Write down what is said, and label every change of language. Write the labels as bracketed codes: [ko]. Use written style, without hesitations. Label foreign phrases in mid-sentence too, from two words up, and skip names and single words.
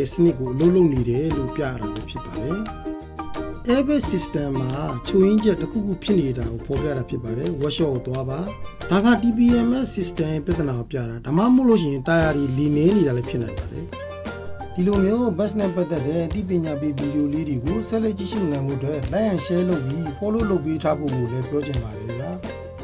[my] တဲ့စနစ်ကိုအလုပ်လုပ်နေတယ်လို့ပြရတာပဲဖြစ်ပါတယ် [en] airbag system [my] မှာချိုးရင်းချက်တစ်ခုခုဖြစ်နေတာကိုဖော်ပြတာဖြစ်ပါတယ် workshop ကိုသွားပါဒါက [en] TPMS system [my] ပြဿနာကိုပြတာဒါမှမဟုတ်လို့ရှိရင်တာယာတွေလီနေနေတာလည်းဖြစ်နိုင်ပါတယ်ဒီလိုမျိုး bus နဲ့ပတ်သက်တဲ့အသိပညာပေးဗီဒီယိုလေးတွေကိုဆက်လက်ကြည့်ရှုနိုင်မှုအတွက် [en] like and share [my] လုပ်ပြီး follow လုပ်ပေးထားဖို့ကိုလည်းပြောချင်ပါတယ်ဗျာ